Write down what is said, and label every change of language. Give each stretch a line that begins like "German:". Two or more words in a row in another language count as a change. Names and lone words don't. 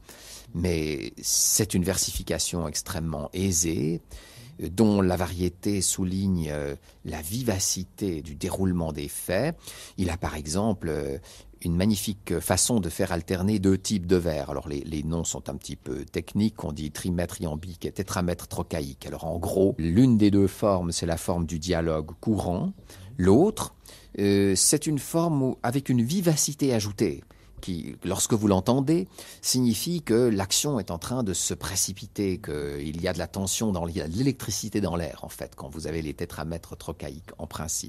French: Mais c'est une versification extrêmement aisée, dont la variété souligne la vivacité du déroulement des faits. Il a par exemple une magnifique façon de faire alterner deux types de vers. Alors les noms sont un petit peu techniques, on dit trimètre iambique et tétramètre trochaïque. Alors en gros, l'une des deux formes, c'est la forme du dialogue courant. L'autre, c'est une forme avec une vivacité ajoutée, qui, lorsque vous l'entendez, signifie que l'action est en train de se précipiter, qu'il y a de la tension, il y a de l'électricité dans l'air, en fait, quand vous avez les tétramètres trochaïques, en principe.